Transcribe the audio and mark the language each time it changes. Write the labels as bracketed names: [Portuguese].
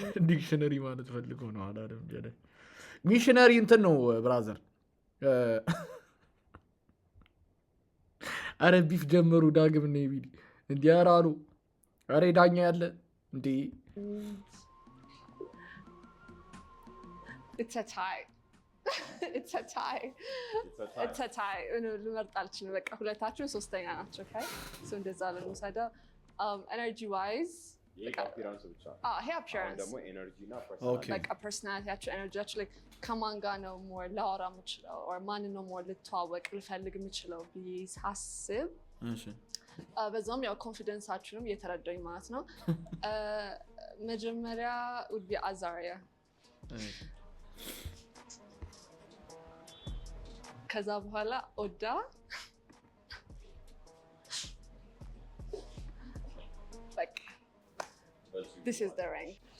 [Amharic] ዲክሽነሪ ማለት ፈልጎ ነው አላለም። ሚሽነሪ እንትን ነው ብራዘር። አረ ቢፍ ጀመሩ ዳግም ነው ቢዲ እንዲህ አራሉ። አረ ዳኛ ያለ እንዴ [English] It's a tie. It's a tie. It's a tie. [Amharic] ልመርጥ አልችልም። በቃ ሁለታችሁ ሶስተኛ ናቸው። Okay? So እንደዛ ለምሳሌ energy wise ይሄ አፒራንስ ብቻ ይሄ appearance ደግሞ ኤነርጂ እና ፐርሰናሊቲ በቃ ፐርሰናሊቲያችሁ ኤነርጂያችሁ like ከማን ጋር ነው ሞር ላወራ የምችለው or ማን ነው ሞር ልተዋወቅ ልፈልግ የምችለው ብዬ ሳስብ በዛም ያው ኮንፊደንሳችሁንም እየተረዳኝ ማለት ነው። መጀመሪያ would be Azaria ከዛ በኋላ ኦዳ በቃ [English] this is the rank